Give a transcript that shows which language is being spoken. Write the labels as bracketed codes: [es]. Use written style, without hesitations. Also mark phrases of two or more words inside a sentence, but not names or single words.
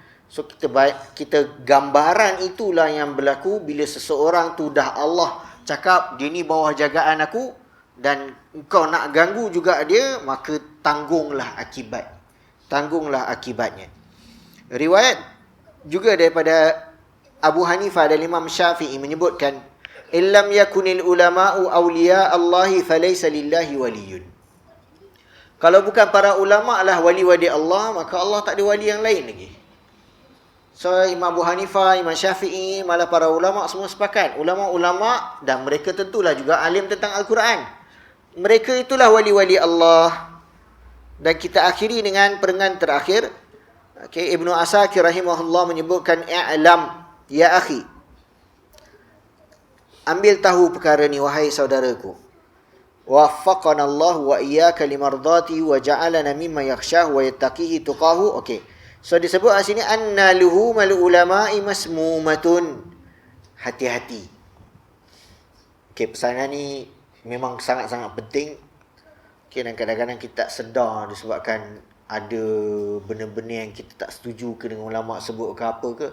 [ms] So kita gambaran itulah yang berlaku bila seseorang tu dah Allah cakap dia ni bawah jagaan aku dan kau nak ganggu juga dia, maka tanggunglah akibatnya. Riwayat juga daripada Abu Hanifah dan Imam Syafi'i menyebutkan, [ar] إن لم يكن العلماء أولياء الله فليس لله ولي. [ms] Kalau bukan para ulama lah wali-wali Allah, maka Allah tak ada wali yang lain lagi. So Imam Abu Hanifah, Imam Syafi'i, malah para ulama semua sepakat. Ulama-ulama dan mereka tentulah juga alim tentang Al-Quran. Mereka itulah wali-wali Allah. Dan kita akhiri dengan perenggan terakhir. Okay, Ibnu Asakir rahimahullah menyebutkan, [ar] اعلم يا أخي, [ms] ambil tahu perkara ni wahai saudaraku. [ar] وفقنا الله وإياك لمرضاته وجعلنا ممن يخشاه ويتقيه تقاه. [ms] Okey. So disebut kat sini [ar] أن لحوم العلماء مسمومة. [ms] Hati-hati. Okey, pesanan ni memang sangat-sangat penting. Okey, dan kadang-kadang kita tak sedar disebabkan ada benda-benda yang kita tak setuju ke dengan ulama sebut ke apa ke.